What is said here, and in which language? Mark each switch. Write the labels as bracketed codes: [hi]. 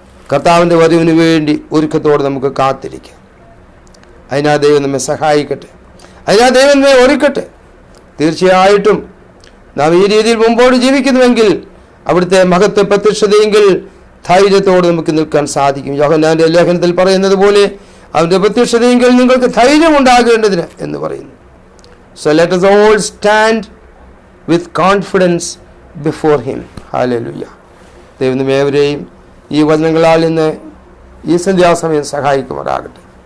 [ml] കർത്താവിൻ്റെ വരവിന് വേണ്ടി ഒരുക്കത്തോടെ നമുക്ക് കാത്തിരിക്കാം. അതിനാ ദൈവം നമ്മെ സഹായിക്കട്ടെ, അതിനാ ദൈവം നമ്മെ ഒരുക്കട്ടെ. തീർച്ചയായിട്ടും നാം ഈ രീതിയിൽ മുമ്പോട്ട് ജീവിക്കുന്നുവെങ്കിൽ അവിടുത്തെ മഹത്വ പ്രത്യക്ഷതയെങ്കിൽ ധൈര്യത്തോടെ നമുക്ക് നിൽക്കാൻ സാധിക്കും. യോഹന്നാന്റെ ലേഖനത്തിൽ പറയുന്നത് പോലെ അവൻ്റെ പ്രത്യക്ഷതയെങ്കിൽ നിങ്ങൾക്ക് ധൈര്യം ഉണ്ടാകേണ്ടതിന് എന്ന് പറയുന്നു. [en] So let us all stand with confidence before him. Hallelujah. [ml] ദൈവം നമ്മേവരെയും ഈ വചനങ്ങളാൽ ഇന്ന് ഈ സന്ധ്യാസമയം സഹായിക്കുമാറാകട്ടെ.